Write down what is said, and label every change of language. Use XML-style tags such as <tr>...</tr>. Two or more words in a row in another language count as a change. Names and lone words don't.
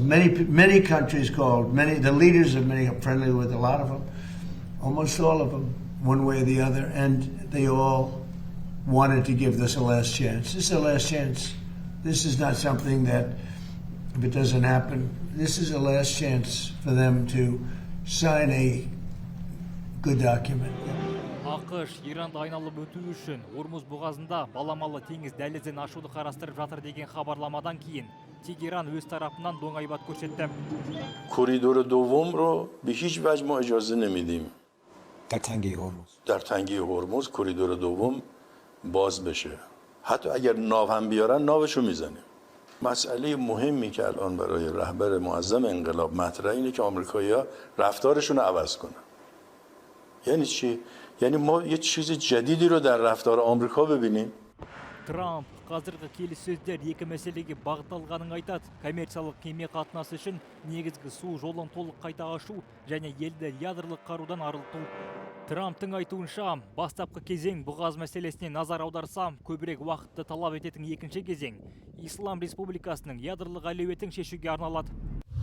<en>Many countries called, the leaders of many are friendly with a lot of them, almost all of them, one way or the other, and they all wanted to give this a last chance. This is a last chance. This is not something that, if it doesn't happen, this is a last chance for them to sign a good document.</en> <kk>АКШ Иранды айналып өту үшін Ормуз бұғазында баламалы теңіз дәлізін ашуды қарастырып жатыр деген хабарламадан кейін Тегеран өз тарапынан доңайбат көрсетті.</kk> <fa>کوریدور دوم رو به هیچ وجه ما اجازه نمیدیم. در تنگه هرمز کوریدور دوم باز بشه. حتی اگر ناو هم بیارن ناوشو میزنیم. مسئله مهمی که الان برای رهبر معظم انقلاب مطرحه اینه که آمریکایی‌ها رفتارشون رو عوض کنن. یعنی چی؟ یعنی ما یه چیز جدیدی رو در رفتار آمریکا ببینیم.</fa> <kk>Трамп қазіргі келіссөздер екі мәселеге бағытталғанын айтады. Коммерциялық кеме қатынасы үшін негізгі су жолын толық қайта ашу және елді ядролық қарудан арылту. Трамптың айтуынша, бастапқы кезең бұғаз мәселесіне назар аударса, көбірек уақытты талап ететін екінші кезең Ислам Республикасының ядролық әлеуетін шешуге арналады.</kk>